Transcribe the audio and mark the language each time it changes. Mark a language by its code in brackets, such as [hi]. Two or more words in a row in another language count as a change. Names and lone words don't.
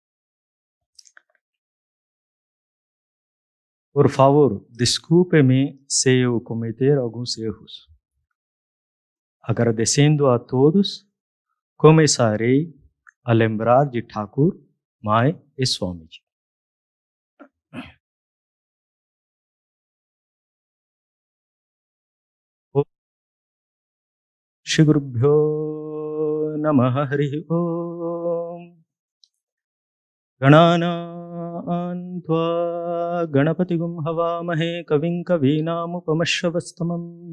[pt] Por favor, desculpe-me se eu cometer alguns erros. Agradecendo a todos, começarei a lembrar de Thakur, Mai e Swamiji. [sa] Shri Gurubhyo Namaha Harihi Om Gananam Tva Ganapatigum Havamahe Kavim Kavinamupamashravastamam